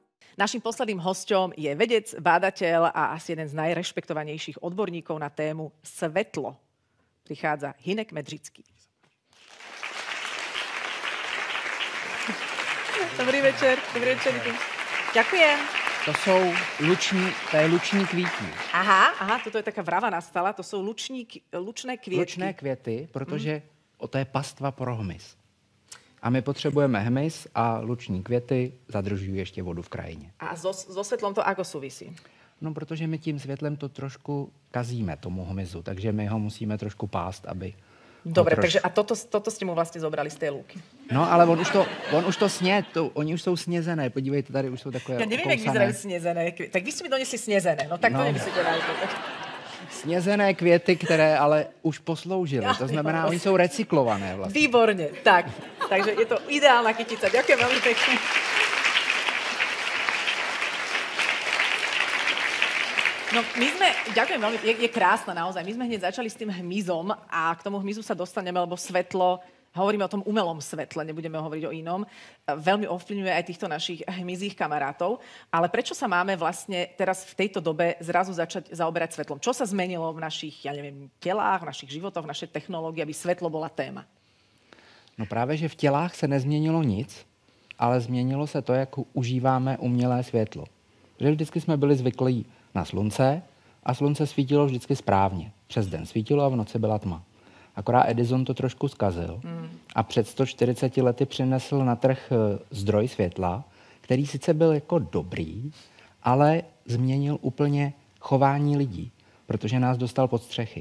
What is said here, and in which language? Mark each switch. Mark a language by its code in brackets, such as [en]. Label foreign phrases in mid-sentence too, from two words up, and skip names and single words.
[sk] Naším posledným hosťom je vedec, bádateľ a asi jeden z najrešpektovanejších odborníkov na tému svetlo. Prichádza Hynek Medřický. Dobrý večer. Dobrý večer. Ďakujem. [cs] To je luční kvítí. [sk] Aha, toto je taká vrava nastala, [cs] to jsou lučné květky. Lučné květy, protože to je pastva pro hmyz. A my potřebujeme hmyz a luční květy zadržují ještě vodu v krajině. [sk] A so svetlom to ako súvisí? [cs] No, protože my tím světlem to trošku kazíme tomu hmyzu, takže my ho musíme trošku pást, aby... [sk] Dobre, takže a toto ste mu vlastne zobrali z tej lúky. [cs] No, ale on už to sně, oni už jsou snězené, podívejte, tady už jsou takové [sk] Ja neviem, jak vyzerajú [cs] snězené květy. [sk] Tak vy ste mi donesli snězené, no tak to nemyslíte vážne. [cs] Snězené květy, které ale už posloužily, to znamená, oni jsou recyklované vlastně. [sk] Výborne, tak. Takže je to ideálna kytica. Ďakujem veľmi pekne. No, ďakujem veľmi, je krásna naozaj. My sme hneď začali s tým hmyzom a k tomu hmyzu sa dostaneme, lebo svetlo, hovoríme o tom umelom svetle, nebudeme hovoriť o inom, veľmi ovplyvňuje aj týchto našich hmyzích kamarátov. Ale prečo sa máme vlastne teraz v tejto dobe zrazu začať zaoberať svetlom? Čo sa zmenilo v našich, telách, v našich životoch, v našej technológii, aby svetlo bola téma? [cs] No právě, že v tělách se nezměnilo nic, ale změnilo se to, jak užíváme umělé světlo. Že vždycky jsme byli zvyklí na slunce a slunce svítilo vždycky správně. Přes den svítilo a v noci byla tma. Akorát Edison to trošku zkazil a před 140 lety přinesl na trh zdroj světla, který sice byl jako dobrý, ale změnil úplně chování lidí, protože nás dostal pod střechy.